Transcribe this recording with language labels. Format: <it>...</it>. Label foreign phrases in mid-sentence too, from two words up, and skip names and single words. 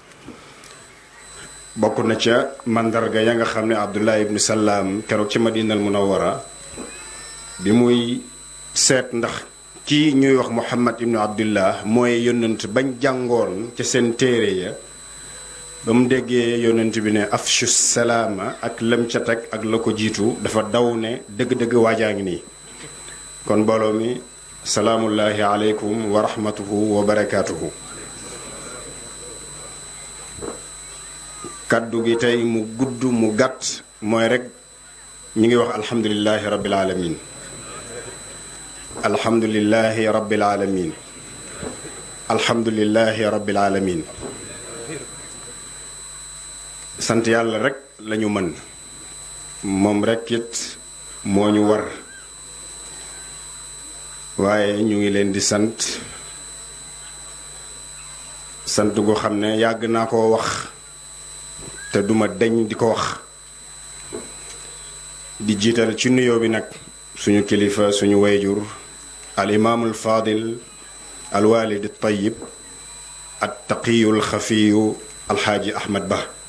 <wo>bokk na ca mandarga ya nga xam ne Abdullah ibnu Salaam keroog ci Madinal Munawwara bi muy seet ndax kii ñuy wax Muhammad ibnu Abdullah mooy yonent bañ jàngoon ca seen téere ya ba mu déggee yonent bi ne</wo> <ar>أفشوا السلام</ar> <wo>ak lam ca teg ak la ko jiitu dafa daw ne dëgg-dëgg waajaa ngi nii. kon mbooloo mi</wo> <ar>سلام الله عليكم ورحمته وبركاته.</ar> <wo>kaddu gi tey mu gudd mu gàtt mooy rek ñu ngi wax</wo> <ar>الحمد لله رب العالمين الحمد لله رب العالمين الحمد لله رب العالمين.</ar> <wo>sant yàlla rek lañu mën moom rek it moo ñu war waaye ñu ngi leen di sant gu xam ne yàgg naa koo wax te duma deñ di ko wax di jiital ci nuyoo bi nag suñu kilifa suñu wayjur</wo> <ar>الإمام الفاضل الوالد الطيب التقي الخفي</ar> <wo>alxaaji Ahmad Ba.</wo>